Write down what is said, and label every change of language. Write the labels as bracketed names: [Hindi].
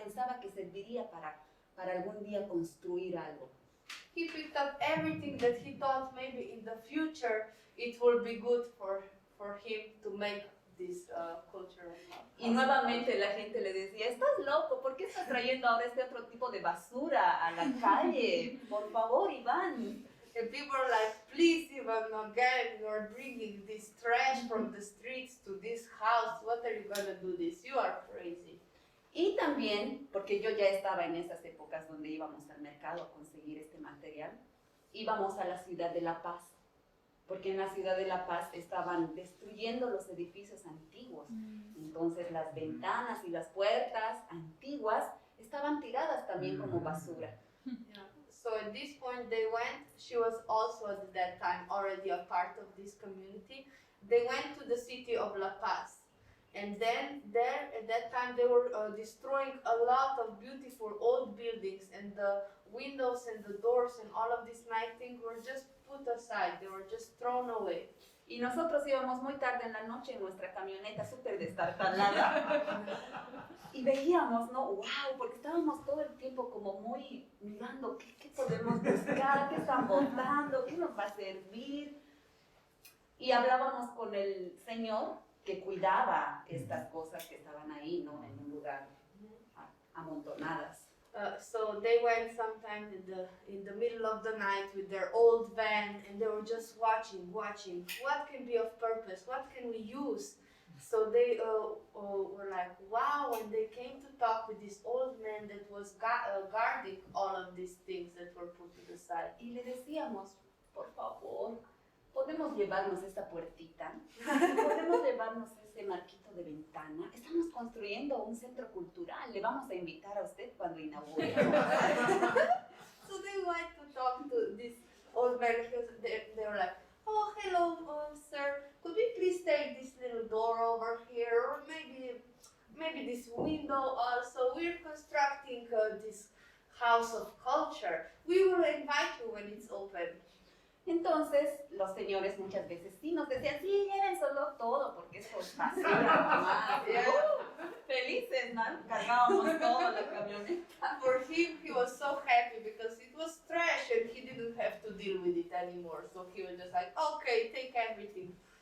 [Spanish] pensaba que serviría para algún día construir algo. [English] He picked up everything that he thought maybe in the future it will be good for him to make this culture of [Spanish] Y nuevamente la gente le decía, estás loco, ¿por qué estás trayendo ahora este otro tipo de basura a la calle? Por favor, Iván. [English] And people are like, please, Ivan, again, you're bringing this trash from the streets to this house. What are you gonna do this? You are crazy. [Spanish] Y también, porque yo ya estaba en esas épocas donde íbamos al mercado a conseguir este material, íbamos a la ciudad de La Paz, porque en la ciudad de La Paz estaban destruyendo los edificios antiguos. Entonces las ventanas y las puertas antiguas estaban tiradas también como basura. [English] Yeah. So at this point they went, she was also at that time already a part of this community. They went to the city of La Paz. And then there, at that time, they were destroying a lot of beautiful old buildings, and the windows and the doors and all of these nice things were just put aside. They were just thrown away. [Spanish] Y nosotros íbamos muy tarde en la noche en nuestra camioneta súper destartalada. Y veíamos, ¿no? ¡Wow! Porque estábamos todo el tiempo como muy mirando qué podemos buscar, qué están botando, qué nos va a servir. Y hablábamos con el señor que cuidaba estas cosas que estaban ahí, ¿no? En un lugar amontonadas. [English] So they went sometime in the middle of the night with their old van, and they were just watching what can be of purpose, what can we use. So they were like, wow, and they came to talk with this old man that was guarding all of these things that were put to the side. [Spanish] Y le decíamos, por favor, ¿podemos llevarnos esta puertita? ¿Podemos llevarnos ese marquito de ventana? Estamos construyendo un centro cultural. Le vamos a invitar a usted cuando inauguremos. [English] So they went to talk to this old man. They were like, oh, hello, sir. Could we please take this little door over here? Or maybe this window also. We're constructing this house of culture. We will invite you when it's open. [Spanish] Entonces, los señores muchas veces sí nos decían, sí, llévenselo todo, porque eso es basura, mamá. Felices, ¿no? Cargábamos todo la camioneta. [English] For him, he was so happy because it was trash and he didn't have to deal with it anymore. So he was just like, okay, take everything.